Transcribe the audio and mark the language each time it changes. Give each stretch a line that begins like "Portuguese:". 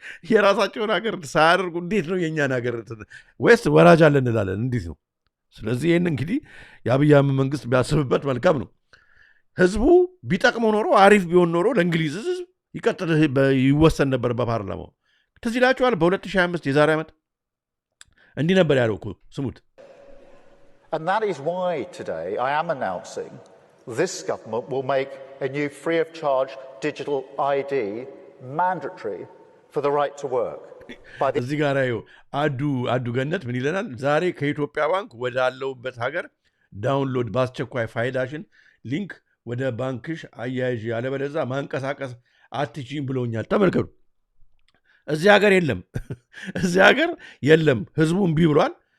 Amharic: የራሳቸውን ሀገር ሳያደርጉ እንዴት ነው የእኛን ሀገር ወይስ ወራጅ አለ እንላለን? እንዴት ነው? ስለዚህ ይህን እንግዲህ የአብይ አህመድ መንግስት ቢያስብበት መልካም ነው። ህዝቡ ቢጠቅመው ኖሮ አሪፍ ቢሆን ኖሮ ለእንግሊዝ ህዝብ ይቀጥል ይወሰን ነበር በፓርላማው። ትዝ ይላችኋል በ2025 የዛሬ ዓመት እንዲህ ነበር ያለው እኮ ስሙት።
English: And that is why today I am announcing this government will make a new free of charge digital ID mandatory for the right to work.
Amharic: እዚህ ጋር ይኸው አዱ ገነት ምን ይለናል? ዛሬ ከኢትዮጵያ ባንክ ወዳለውበት ሀገር ዳውንሎድ በአስቸኳይ ፋይዳሽን ሊንክ ወደ ባንክሽ አያይዥ ያለበለዛ ማንቀሳቀስ አትችይም ብለውኛል። ተመልከቱ። እዚህ ሀገር የለም፣ እዚህ ሀገር የለም። ህዝቡ እምቢ ብሏል።